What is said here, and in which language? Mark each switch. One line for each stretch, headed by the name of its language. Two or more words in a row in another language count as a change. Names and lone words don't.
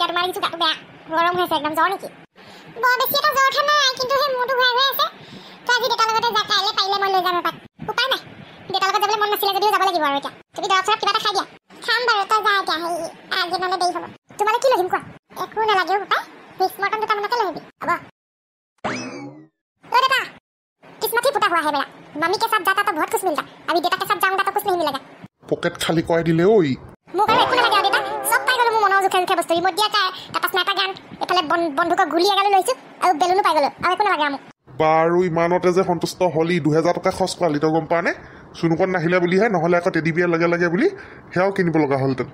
Assamese: এতিয়া তোমাৰ কিছু গাটো বেয়া গৰম হৈ আছে একদম জ্বৰ নেকি বৰ বেছি এটা জ্বৰ উঠা নাই কিন্তু সেই মূৰটো ঘূৰাই ঘূৰাই আছে তো আজি দেউতাৰ লগতে যা কাইলৈ পাৰিলে মই লৈ যাম এপাক উপায় নাই দেউতাৰ লগত যাবলৈ মন নাছিলে যদিও যাব লাগিব আৰু এতিয়া তুমি দৰৱ চৰৱ কিবা এটা খাই দিয়া খাম বাৰু তই যা এতিয়া আজি মানে দেৰি হ'ব তোমালৈ কি লৈ আহিম কোৱা একো নালাগে পাপাই বিস্মৰ্টন দুটামানকে লৈ আহিবি হ'ব
Hindi: देता किस्मत ही फुटा हुआ है मेरा मम्मी के साथ जाता तो बहुत कुछ मिलता अभी देता के साथ जाऊंगा तो कुछ नहीं मिलेगा
Assamese: পকেট খালি কৰাই দিলে ঐ মোক আৰু একো নালাগে দেতা চব পাই গলো মোৰ মনৰ জোখে জোখে বস্তু ৰিমোট দিয়া তাতা
English: sniper gun
Assamese: এফালে বন্ধুকৰ গুলি এগালো লৈছো আৰু বেলুনো পাই গলো আৰু একো নালাগে মোক বাৰু ইমানতে যে সন্তুষ্ট হলি 2000 টকা খৰচ কৰালি তই গম পোৱা নে চুনুকত নাহিলে বুলিহে নহ'লে আকৌ
English: teddy bear
Assamese: লগে লগে বুলি সেয়াও কিনিব লগা হ'লহেঁতেন